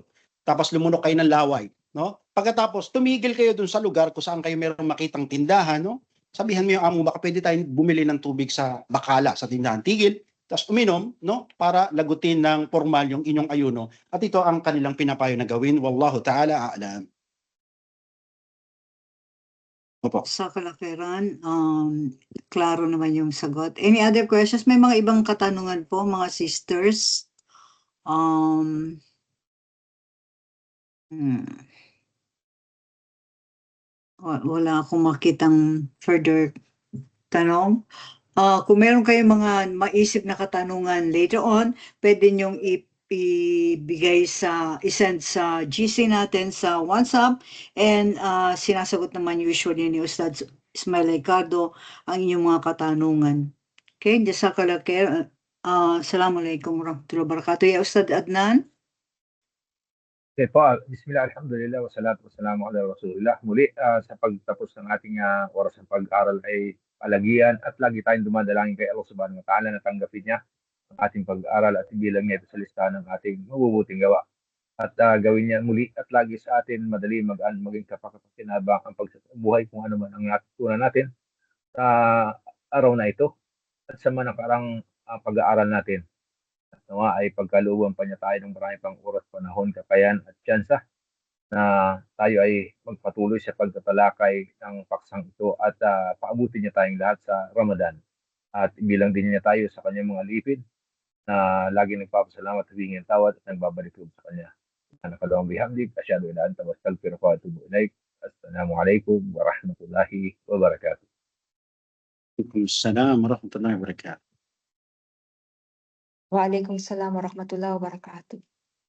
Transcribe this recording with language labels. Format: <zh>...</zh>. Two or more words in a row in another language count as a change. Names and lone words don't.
<tl>Tapos lumunok kayo ng laway. No? Pagkatapos, tumigil kayo dun sa lugar kung saan kayo meron makitang tindahan. No? Sabihan mo yung amo, baka pwede tayong bumili ng tubig sa bakala, sa tindahan. Tigil, tapos uminom, no? Para lagutin ng formal yung inyong ayuno. At ito ang kanilang pinapayo na gawin.</tl> <ar>والله تعالى أعلم.</ar> <tl>Opo. Sa kalakiran, klaro naman yung sagot.</tl> <en>Any other questions?</en> <tl>May mga ibang katanungan po, mga sisters. Wala akong makitang further tanong. Kung meron kayong mga maisip na katanungan</tl> <en>later on,</en> <tl>pwede nyong isend sa GC natin sa WhatsApp, and sinasagot naman usually ni Ustad Ismail Ricardo ang inyong mga katanungan.</tl> <ar>Okay, جزاك الله خير. السلام عليكم ورحمة الله وبركاته. يا أستاذ Adnan.</ar> <tl>Okay po,</tl> <ar>بسم الله، الحمد لله، والصلاة والسلام على رسول الله.</ar> <tl>Muli, sa pagtapos ng ating oras ng pag-aaral ay palagian at lagi tayong dumadalangin kay</tl> <ar>الله سبحانه وتعالى</ar> <tl>na tanggapin niya ang ating pag-aaral at ibilang niya ito sa listahan ng ating mabubuting gawa. At gawin niya muli at lagi sa atin madali maging kapakapakinabang ang pagsabuhay kung ano man ang natutunan natin sa araw na ito at sa mga nakarang pag-aaral natin. At nawa ay pagkalooban pa niya tayo ng marami pang oras, panahon, kakayan at tsansa na tayo ay magpatuloy sa pagtatalakay ng paksang ito at paabutin niya tayong lahat sa Ramadan. At ibilang din niya tayo sa kanyang mga lipid na lagi nagpapasalamat at hingin tawad at nagbabalik sa kanya.</tl> <ar>Nakalawang بحمدك، أشهد إلا أنت وأستغفرك وأتوب إليك. السلام عليكم ورحمة الله وبركاته. وعليكم السلام ورحمة الله وبركاته. وعليكم السلام ورحمة الله وبركاته.</ar>